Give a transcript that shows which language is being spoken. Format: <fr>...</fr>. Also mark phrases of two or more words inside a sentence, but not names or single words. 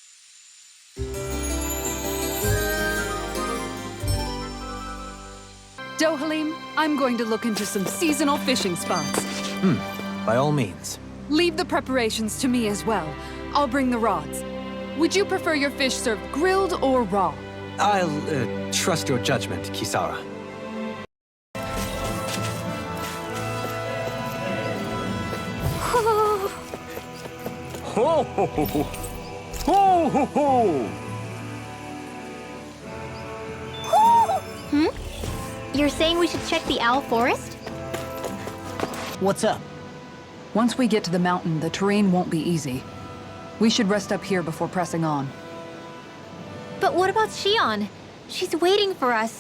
<en>Dohalim, I'm going to look into some seasonal fishing spots. By all means. Leave the preparations to me as well. I'll bring the rods. Would you prefer your fish served grilled or raw? I'll trust your judgment, Kisara. Ho ho ho ho! Ho ho ho! You're saying we should check the owl forest? What's up? Once we get to the mountain, the terrain won't be easy. We should rest up here before pressing on. But what about Shion? She's waiting for us.</en>